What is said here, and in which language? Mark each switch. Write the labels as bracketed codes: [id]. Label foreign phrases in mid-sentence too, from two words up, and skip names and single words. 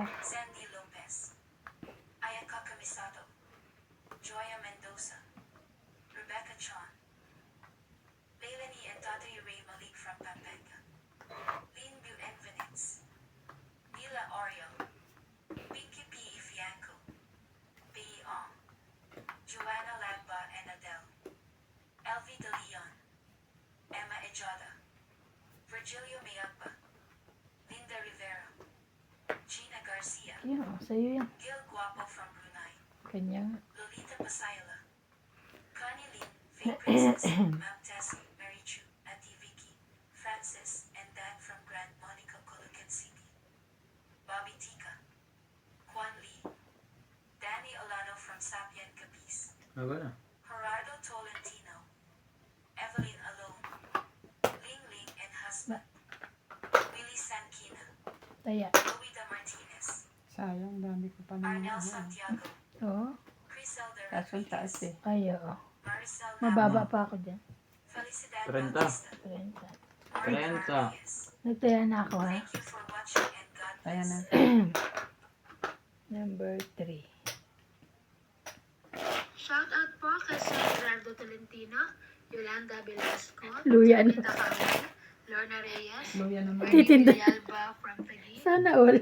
[tl] Sandy Lopez, Ayaka Camisato, Joya Mendoza, Rebecca Chon, Leilani and Tatay Ray Malik from Pampanga, Lynn Buenvenitz, Nila Oriel, Pinky P. Ifianco, B. Ong, Joanna Lagba and Adele, Elvie De Leon, Emma Ejada, Virgilio Mayagba, Linda Rivera, Gina Garcia, Yan, oh, sa'yo yan. Gil Guapo from Brunei, Kanya. Lolita Pasayala, Connie Lin, Faye Princess, Ma'am Tessie, Mary Chu, Auntie Vicky, Francis, and Dan from Grand Monica, Colocan City, Bobby Tika, Juan Lee, Danny Olano from Sapien, Capiz, Wala na. Gerardo Tolentino, Evelyn Alone, Ling Ling and husband, Willie Sankina, Taya. Louida Martinez, Sayang, dami ko pa naman. Arnel Ano. Santiago, Oo. Criselda Kaso ang taas Rodriguez, eh. Ay, oo. Maricel Mababa Nava, pa ako dyan. Felicidad 30. Bautista, 30. Mark 30. Marquez. Nagtaya na ako, ha? [en] Thank you for watching and God [tl] Ayan [en] bless. [tl] na. Number 3. [en] Shout out [tl] po kay Sir Gerardo Tolentino, Yolanda Velasco, Luya, ano? Samantha Cauli, Lorna Reyes, Luya naman. Bernie Titinda. Villalba from Taguig, Sana all.